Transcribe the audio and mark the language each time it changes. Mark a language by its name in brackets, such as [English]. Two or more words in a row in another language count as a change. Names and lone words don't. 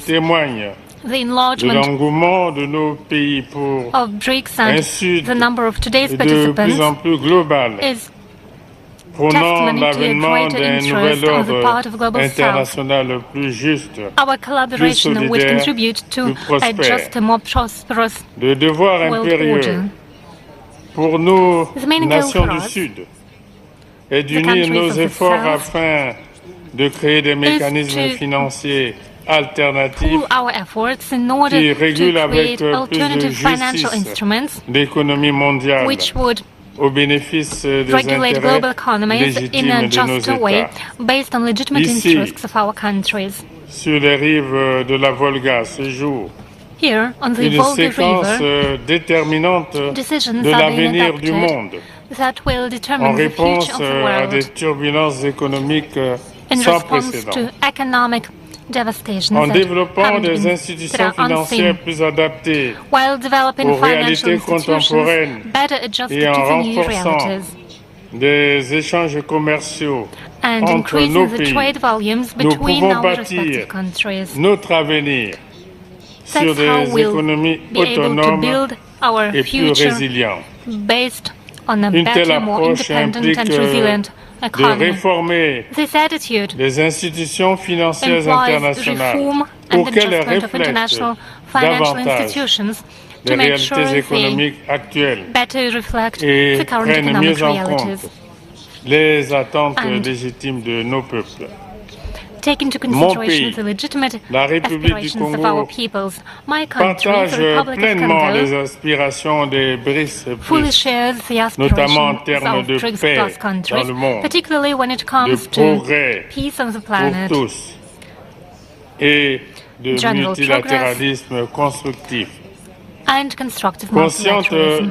[English] The enlargement of BRICS and the number of today's participants is testimony to a greater interest on the part of Global South. Our collaboration would contribute to a just and more prosperous world order. [French] Pour nos nations du Sud est d'unir nos efforts afin de créer des mécanismes financiers alternatifs qui régulent avec plus de justice l'économie mondiale au bénéfice des intérêts légitimes de nos États. Ici, sur les rives de la Volga, ce jour, une séquence déterminante de l'avenir du monde en réponse à des turbulences économiques sans précédent. En développant des institutions financières plus adaptées aux réalités contemporaines et en renforçant des échanges commerciaux entre nos pays, nous pouvons bâtir notre avenir sur des économies autonomes et plus résilientes. Une telle approche implique de réformer les institutions financières internationales pour qu'elles reflètent davantage les réalités économiques actuelles et prennent mieux en compte les attentes légitimes de nos peuples. [English] Take into consideration the legitimate aspirations of our peoples. My country, the Republic of Congo, fully shares the aspirations of BRICS Plus countries, particularly when it comes to peace on the planet, general progress, and constructive multilateralism.